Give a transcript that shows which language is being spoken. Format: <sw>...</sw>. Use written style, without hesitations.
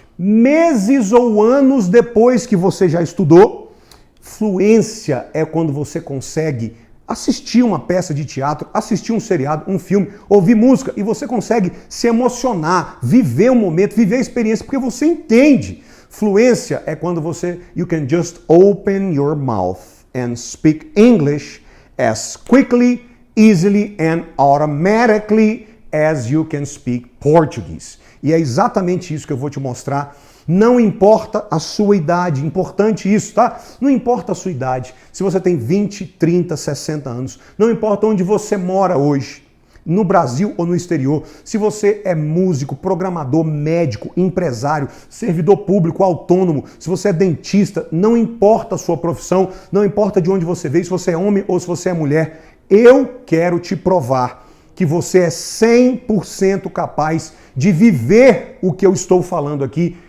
<pt>Meses ou anos depois que você já estudou, fluência é quando você consegue assistir uma peça de teatro, assistir um seriado, um filme, ouvir música e você consegue se emocionar, viver um momento, viver a experiência, porque você entende. Fluência é quando</pt> <en>you can just open your mouth and speak English as quickly, easily and automatically as you can speak Portuguese.</en> <pt>E é exatamente isso que eu vou te mostrar. Não importa a sua idade, importante isso, tá? Não importa a sua idade, se você tem 20, 30, 60 anos, não importa onde você mora hoje, no Brasil ou no exterior, se você é músico, programador, médico, empresário, servidor público, autônomo, se você é dentista, não importa a sua profissão, não importa de onde você veio, se você é homem ou se você é mulher, eu quero te provar que você é 100% capaz de viver o que eu estou falando aqui.</pt>